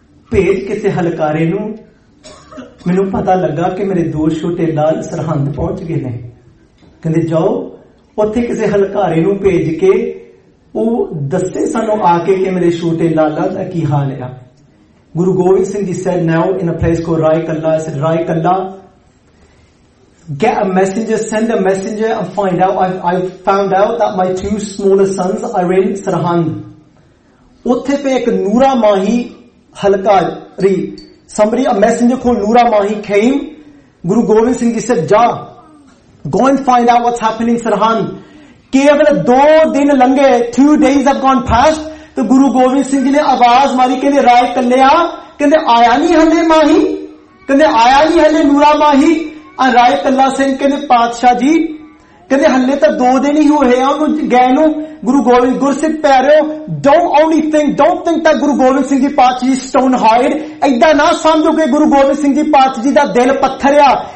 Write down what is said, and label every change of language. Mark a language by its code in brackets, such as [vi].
[pa] ਭੇਜ ਕਿਸੇ ਹਲਕਾਰੇ ਨੂੰ ਮੈਨੂੰ ਪਤਾ ਲੱਗਾ ਕਿ ਮੇਰੇ ਦੋ ਛੋਟੇ ਲਾਲ ਸਰਹੰਦ ਪਹੁੰਚ ਗਏ ਨੇ ਕਹਿੰਦੇ ਜਾਓ ਉੱਥੇ ਕਿਸੇ ਹਲਕਾਰੇ ਨੂੰ ਭੇਜ ਕੇ ਉਹ ਦੱਸੇ ਸਾਨੂੰ ਆ ਕੇ ਕਿ ਮੇਰੇ ਛੋਟੇ ਲਾਲਾਂ ਦਾ ਕੀ ਹਾਲ ਆ [en] Guru Gobind Singh Ji said, now in a place called Rai Kalla, I said, Rai Kalla, get a messenger, send a messenger and find out. I found out that my two smaller sons are in Sarhand. [pa] Utthe pe ek Noora Mahi halkari, [en] somebody, a messenger called Noora Mahi came. Guru Gobind Singh Ji said, ja, go and find out what's happening in Sarhand. [pa] Keval do din lange, [en] 2 days have gone past. [pa] ਤੇ ਗੁਰੂ ਗੋਬਿੰਦ ਸਿੰਘ ਜੀ ਨੇ ਆਵਾਜ਼ ਮਾਰੀ ਕਹਿੰਦੇ ਰਾਏ ਕੱਲਿਆ ਕਹਿੰਦੇ ਆਇਆ ਨੀ ਹਲੇ ਮਾਹੀ ਕਹਿੰਦੇ ਆਇਆ ਨੀ ਹਲੇ ਨੂਰਾ ਮਾਹੀ ਆ ਰਾਏ ਕੱਲਾ ਸਿੰਘ ਕਹਿੰਦੇ ਪਾਤਸ਼ਾਹ ਜੀ ਕਹਿੰਦੇ ਹਲੇ ਤਾਂ 2 ਦਿਨ ਹੀ ਹੋਏ ਆ ਉਹਨੂੰ ਗਏ ਨੂੰ ਗੁਰੂ ਗੋਬਿੰਦ ਗੁਰਸਿੱਖ ਪਿਆਰਿਓ [en] don't think that Guru Gobind Singh ji ਪਾਤਸ਼ਾਹ ji stone hard [pa] ਏਦਾਂ ਨਾ ਸਮਝੋ ਕਿ ਗੁਰੂ ਗੋਬਿੰਦ ਸਿੰਘ ਜੀ ਪਾਤਸ਼ਾਹ ਜੀ ਦਾ ਦਿਲ ਪੱਥਰ ਆ